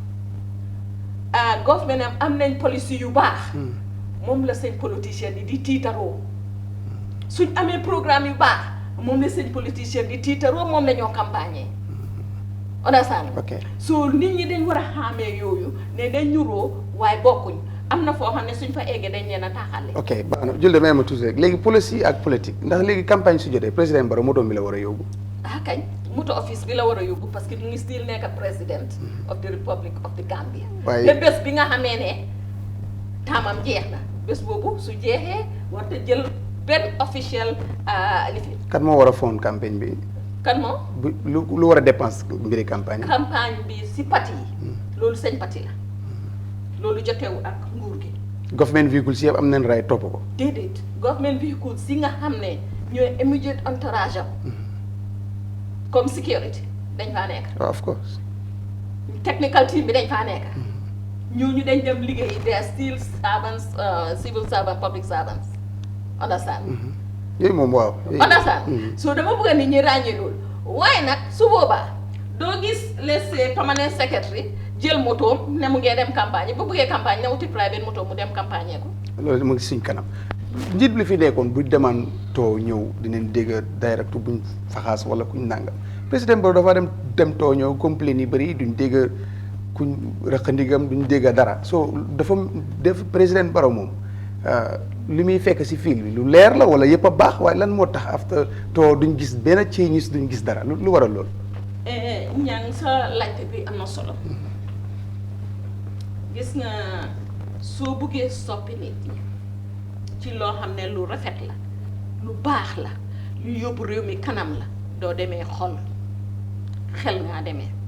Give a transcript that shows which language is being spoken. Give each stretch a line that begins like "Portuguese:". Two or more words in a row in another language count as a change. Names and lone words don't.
Wolof: government am nañ policy yu baax moom la seen politicien yi di tiitaroo suñ amee programme yu baax moom la seen politicien di tiitaroo moom la ñoo campagne understand so nit ñi dañ war a xàmmee yooyu ne dañ ñuroo waaye bokkuñ am na foo xam ne suñ fa eggee dañ leen a taxale baax na Julde may ma tuuti rek léegi policy ak politique ndax léegi campagne su jotee président Barrow moto bi la war a yóbbu kañ moto office bi la war a yóbbu parce que mu ngi still nekk président
English: of the Republic of the Gambia
Wolof: te bés bi nga xamee ne taamam jeex na bés boobu su jeexee war te jël benn officiel lifi kan moo war a fond campagne bi kan moo lu war a dépense mbiri campagne bi si parti yi loolu seen parti la loolu jotewu ak nguur gi
English: government vehicles
Wolof: yëpp am nañ ray topp ko déedéet
English: government vehicles
Wolof: si nga xam ne ñooy
English: immediate entourage
Wolof: am comme security dañ faa nekk
English: of course
Wolof: technical team bi dañ faa nekk ñooñu dañ dem liggéey
English: they are still servants civil servants public servants understand
Wolof: yooyu moom waaw understand so dama bëgg nit ñi ràññee loolu waaye nag su boobaa doo gis
English: let's say permanent secretary
Wolof: jël motoom ne mu ngee dem campagne bu bëggee campagne ne wuti private moto mu dem campagne ko loolu mu ngi suñ kanam njiit li fi nekkoon bu demaan too ñëw dinañ dégg direct buñ faxaas wala kuñ nàngam président Barrow dafa dem too ñëw complain yi bëri duñ dégg kuñ rëqandigam duñ dégg dara so dafa def président Barrow moom li muy fekk si fil bi lu leer la wala yëpp a baax waaye lan moo tax after too duñ gis benn changes duñ gis dara lu waral loolu ñang sa laajte bi am na solo gis nga soo buggee soppi nit ñi ci loo xam ne lu rafet la lu baax la lu yóbbu réew mi kanam la doo demee xol xel ngaa demee